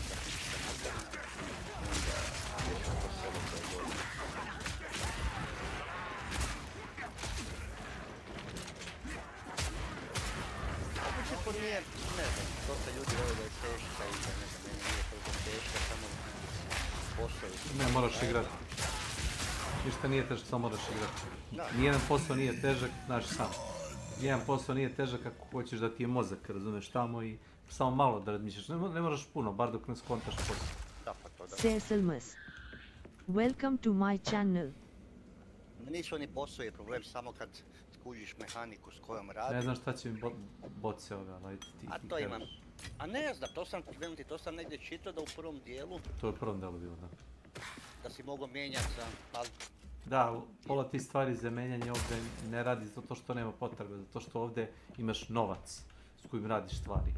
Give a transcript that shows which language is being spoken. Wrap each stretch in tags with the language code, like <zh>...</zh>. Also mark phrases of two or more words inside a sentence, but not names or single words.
<bs>To nije, ne znam, dosta ljudi vole da je teška i da ne znam, meni nije toliko teška, samo posao. Ne, moraš igrati. Ništa nije težak, samo moraš igrati. Nijedan posao nije težak, znaš sam. Nijedan posao nije težak ako hoćeš da ti je mozak, razumeš, tamo i samo malo da razmišljaš. Ne moraš puno, bar dok ne skontaš posao. Da, pa to da. Seselmas.</bs> <en>Welcome to my channel.</en> <bs>Nisu oni posao je problem samo kad skužiš mehaniku s kojom radi. Ne znam šta će mi boce ove, ali ti a to imam. A ne znam, to sam negdje čitao da u prvom dijelu... To je u prvom dijelu bilo, da. Da si mogao mijenjati za... Da, pola ti stvari za menjanje ovdje ne radi zato što nema potrebe, zato što ovdje imaš novac s kojim radiš stvari.</bs>